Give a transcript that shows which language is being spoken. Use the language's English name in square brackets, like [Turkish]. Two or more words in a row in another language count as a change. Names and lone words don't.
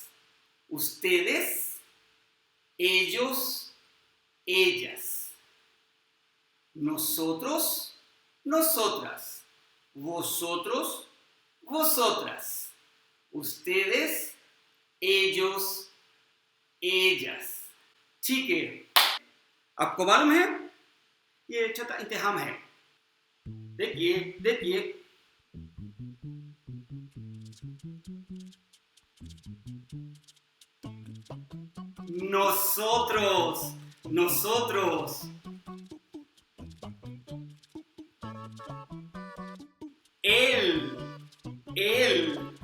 [Spanish] Ustedes, ellos, ellas. Nosotros, nosotras. Vosotros, vosotras. Ustedes, ellos, ellas. [Urdu] ٹھیک ہے، آپ کو معلوم ہے یہ چھوٹا امتحان ہے. دیکھیے دیکھیے, [Spanish] nosotros, nosotros, él, él,